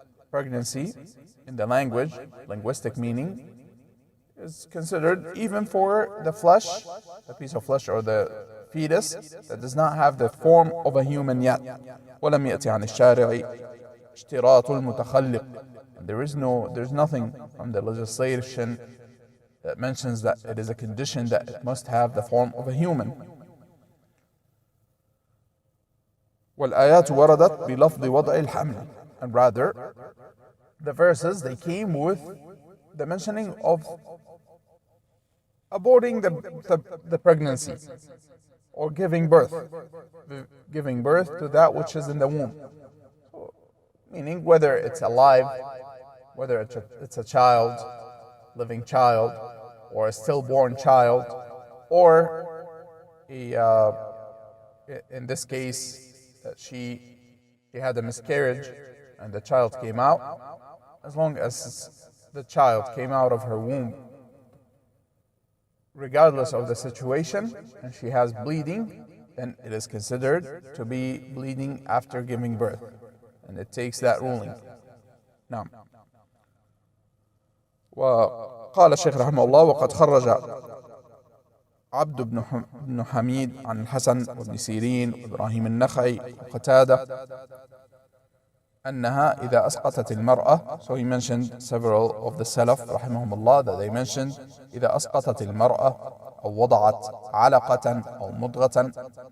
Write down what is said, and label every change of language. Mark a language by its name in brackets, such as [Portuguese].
[English] Pregnancy in the language, linguistic meaning, is considered even for the flesh, the piece of flesh or the fetus that does not have the form of a human yet. [Arabic] ولم يأتي عن الشارع اشتراط المتخلق. [English] There's nothing from the legislation that mentions that it is a condition that it must have the form of a human. [Arabic] والآيات وردت بلفظ وضع الحمل. [English] And rather, the verses, they came with the mentioning of aborting the pregnancy or giving birth to that which is in the womb. Meaning whether it's alive, whether it's a child, living child, or a stillborn child, or in this case, she had a miscarriage and the child came out. As long as the child came out of her womb, regardless of the situation, and she has bleeding, then it is considered to be bleeding after giving birth, and it takes that ruling. [Arabic] Now, وقال الشيخ رحمه الله وقد خرج عبد بن حميد عن الحسن وابن سيرين وإبراهيم النخعي وقتادة أنها إذا أسقطت المرأة. [English] So he mentioned several of the Salaf rahimahumullah that they mentioned [Arabic] إذا أسقطت المرأة أو وضعت علقة أو مضغة.